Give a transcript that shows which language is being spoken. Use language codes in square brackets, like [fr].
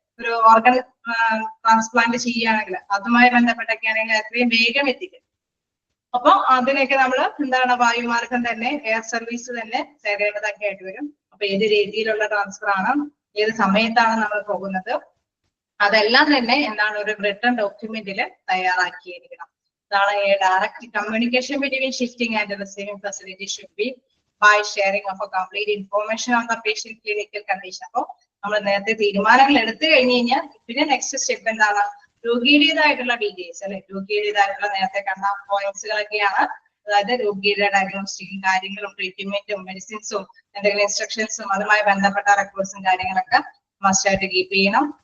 [ml] ഒരു organ transplant ചെയ്യുകയാണെങ്കിൽ അതുമായി ബന്ധപ്പെട്ടൊക്കെ ആണെങ്കിൽ എത്രയും വേഗം എത്തിക്കും. അപ്പൊ അതിനൊക്കെ നമ്മൾ എന്താണ് വായുമാർഗം തന്നെ എയർ സർവീസ് തന്നെ തേടേണ്ടതൊക്കെ ആയിട്ട് വരും. അപ്പൊ ഏത് രീതിയിലുള്ള ട്രാൻസ്ഫർ ആണ്, ഏത് സമയത്താണ് നമ്മൾ പോകുന്നത്, അതെല്ലാം തന്നെ എന്താണ് ഒരു റിട്ടൺ ഡോക്യുമെന്റിൽ തയ്യാറാക്കിയിരിക്കണം. അതാണ് [en] Direct communication between shifting and receiving facility should be by sharing of a complete information on the patient clinical condition. [ml] അപ്പൊ നമ്മൾ നേരത്തെ തീരുമാനങ്ങൾ എടുത്തു കഴിഞ്ഞു കഴിഞ്ഞാൽ പിന്നെ നെക്സ്റ്റ് സ്റ്റെപ്പ് എന്താണ്, രോഗിയുടേതായിട്ടുള്ള ഡീറ്റെയിൽസ് അല്ലെ, രോഗിയുടേതായിട്ടുള്ള നേരത്തെ കണ്ട പോയിന്റ്സുകളൊക്കെയാണ്. അതായത് രോഗിയുടെ ഡയഗ്നോസ്റ്റിക്കും കാര്യങ്ങളും ട്രീറ്റ്മെന്റും മെഡിസിൻസും എന്തെങ്കിലും ഇൻസ്ട്രക്ഷൻസും അതുമായി ബന്ധപ്പെട്ട റെക്കോർഡ്സും കാര്യങ്ങളൊക്കെ മസ്റ്റായിട്ട് കീപ്പ് ചെയ്യണം.